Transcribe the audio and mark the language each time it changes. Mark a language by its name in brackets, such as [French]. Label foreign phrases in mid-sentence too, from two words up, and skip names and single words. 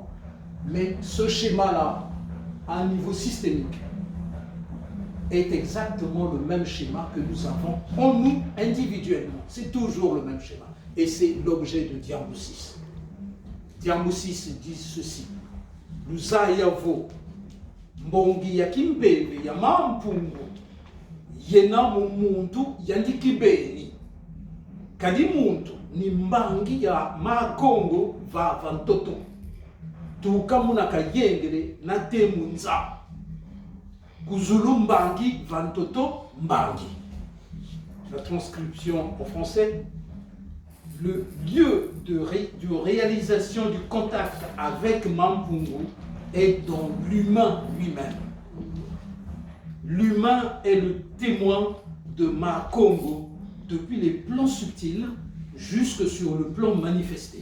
[French] Mais ce schéma-là, à un niveau systémique, est exactement le même schéma que nous avons en nous individuellement. C'est toujours le même schéma. Et c'est l'objet de Diambo 6. Diambo 6 dit ceci. [Kongo] Luzayavo, mbongi ya kimbebe ya mampungu, yena mumuntu yandikibeni. Kadi muntu ni mbangi ya makongo va vantoto. Tukamuna kayengele na temunza. Kuzulu mbangi vantoto mbangi. [French] La transcription en français. Le lieu de réalisation du contact avec Mampungu est dans l'humain lui-même. L'humain est le témoin de Makongo depuis les plans subtils jusque sur le plan manifesté.